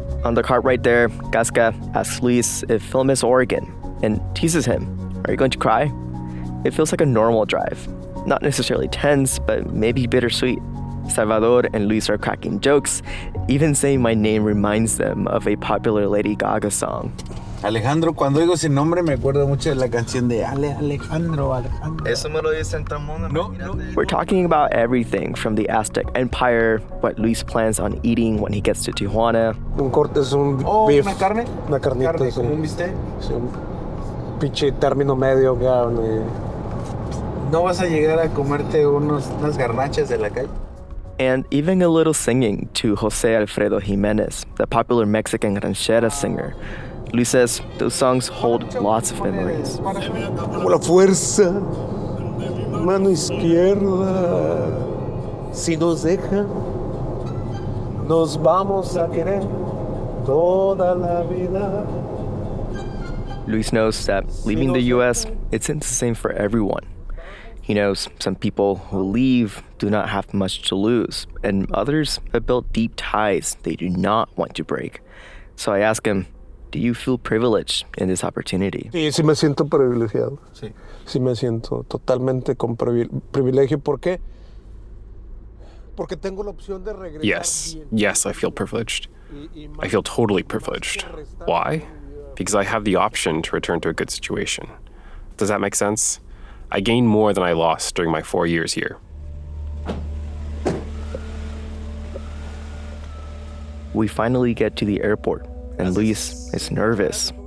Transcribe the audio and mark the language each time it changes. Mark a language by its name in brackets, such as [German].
[English] On the cart right there, Gasca asks Luis if film is Oregon and teases him. Are you going to cry? It feels like a normal drive. Not necessarily tense, but maybe bittersweet. Salvador and Luis are cracking jokes, even saying my name reminds them of a popular Lady Gaga song. [Spanish] Alejandro, cuando oigo ese nombre me acuerdo mucho de la canción de Alejandro. Eso me lo dice en todo mundo. No. [English] We're talking about everything from the Aztec Empire, what Luis plans on eating when he gets to Tijuana. [Spanish] Un corte es un beef. ¿Una carne? Una carnita. ¿Carne, Sí. como un bistec? Sí, un pinche término medio. ¿No vas a llegar a comerte unas garnachas de la calle? [English] And even a little singing to Jose Alfredo Jimenez, the popular Mexican ranchera singer. Luis says those songs hold lots of memories. [Spanish] Como la fuerza, mano izquierda, si nos deja, nos vamos a querer toda la vida. [English] Luis knows that leaving the U.S. isn't the same for everyone. He knows some people who leave do not have much to lose, and others have built deep ties they do not want to break. So I ask him, do you feel privileged in this opportunity? [Spanish] Sí, sí me siento privilegiado. Sí. Sí me siento totalmente con privilegio. ¿Por qué? Porque tengo la opción de regresar. [English] Yes, I feel privileged. I feel totally privileged. Why? Because I have the option to return to a good situation. Does that make sense? I gained more than I lost during my 4 years here. We finally get to the airport, and Luis is nervous.